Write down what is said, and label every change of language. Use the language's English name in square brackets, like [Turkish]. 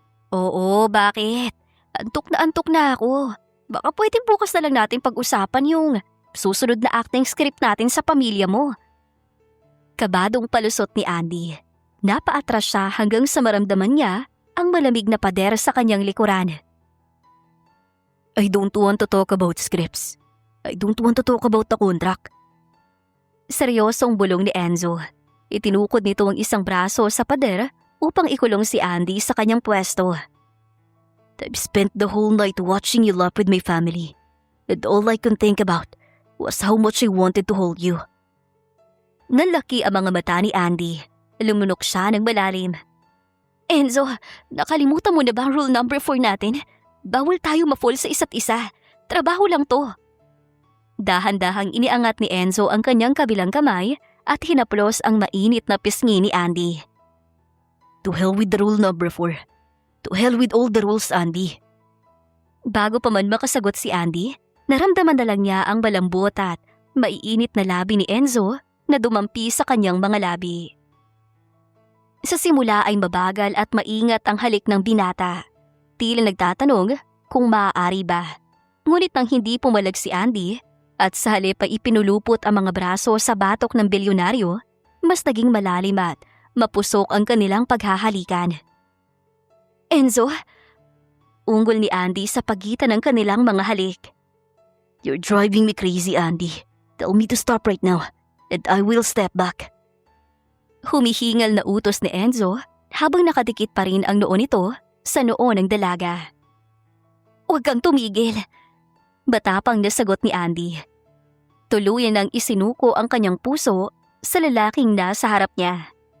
[Filipino] Oo, bakit? Antok na ako. Baka pwede bukas na lang natin pag-usapan yung susunod na acting script natin sa pamilya mo. Kabadong palusot ni Andy. Napaatras siya hanggang sa maramdaman niya ang malamig na pader sa kanyang likuran. [English] I don't want to talk about scripts. I don't want to talk about the contract. [Filipino] Seryosong bulong ni Enzo. Itinukod nito ang isang braso sa pader upang ikulong si Andy sa kanyang pwesto. [English] I've spent the whole night watching you laugh with my family. And all I can think about was how much I wanted to hold you. [Filipino] Nanlaki ang mga mata ni Andy. Lumunok siya ng malalim. Enzo, nakalimutan mo na ba ang rule number 4 natin? Bawal tayo ma-fall sa isa't isa. Trabaho lang to. Dahan-dahang iniangat ni Enzo ang kanyang kabilang kamay at hinaplos ang mainit na pisngi ni Andy. [English] To hell with the rule number 4. To hell with all the rules, Andy. [Filipino] Bago pa man makasagot si Andy, naramdaman na lang niya ang malambot at maiinit na labi ni Enzo na dumampi sa kanyang mga labi. Sa simula ay mabagal at maingat ang halik ng binata. Tila nagtatanong kung maaari ba. Ngunit nang hindi pumalag si Andy at sa halip ay ipinulupot ang mga braso sa batok ng bilyonaryo, mas naging malalim at mapusok ang kanilang paghahalikan. Enzo, unggol ni Andy sa pagitan ng kanilang mga halik. [English] You're driving me crazy, Andy. Tell me to stop right now, and I will step back. [Filipino] Humihingal na utos ni Enzo habang nakadikit pa rin ang noo nito sa noo ng dalaga. Huwag kang tumigil, batapang nasagot ni Andy. Tuluyan nang isinuko ang kanyang puso sa lalaking nasa harap niya.